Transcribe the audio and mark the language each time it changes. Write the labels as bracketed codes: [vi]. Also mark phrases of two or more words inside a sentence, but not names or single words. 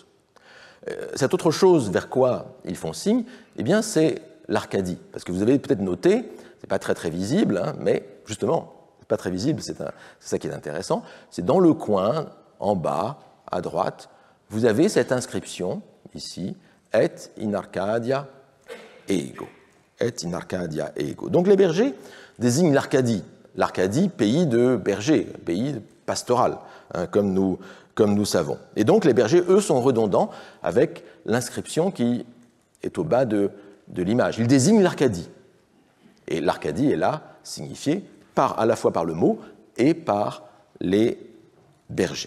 [fr] Cette autre chose vers quoi ils font signe, eh bien c'est l'Arcadie. Parce que vous avez peut-être noté, c'est pas très visible, mais justement, pas très visible, c'est ça qui est intéressant, c'est dans le coin, en bas, à droite, vous avez cette inscription, ici, [la] Et in Arcadia ego. Et in Arcadia ego. [fr] Donc les bergers désignent l'Arcadie. L'Arcadie, pays de bergers, pays pastoral, comme nous savons. Et donc les bergers, eux, sont redondants avec l'inscription qui est au bas de l'image. Ils désignent l'Arcadie. Et l'Arcadie est là signifiée à la fois par le mot et par les bergers.